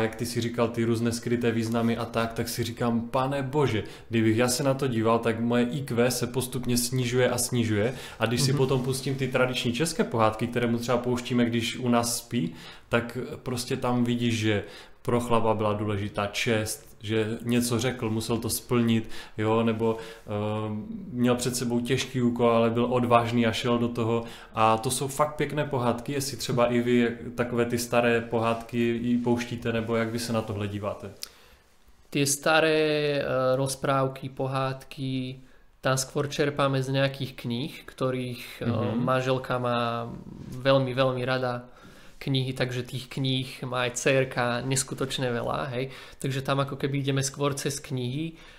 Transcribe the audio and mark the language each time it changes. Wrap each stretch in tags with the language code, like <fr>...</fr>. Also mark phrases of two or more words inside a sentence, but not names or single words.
<cs>jak ty si říkal, ty různé skryté významy a tak si říkám, pane bože, kdybych já se na to díval, tak moje IQ se postupně snižuje a snižuje, a když si potom pustím ty tradiční české pohádky, které mu třeba pouštíme, když u nás spí, tak prostě tam vidíš, že pro chlapa byla důležitá čest, že něco řekl, musel to splnit, jo, nebo měl před sebou těžký úkol, ale byl odvážný a šel do toho. A to jsou fakt pěkné pohádky, jestli třeba i vy takové ty staré pohádky i pouštíte, nebo jak vy se na tohle díváte?</cs> <sk>Tie staré rozprávky, pohádky, tam skôr čerpáme z nejakých kníh, ktorých manželka má veľmi, veľmi rada knihy, takže tých kníh má aj dcérka neskutočne veľa, hej. Takže tam ako keby ideme skôr cez knihy.</sk>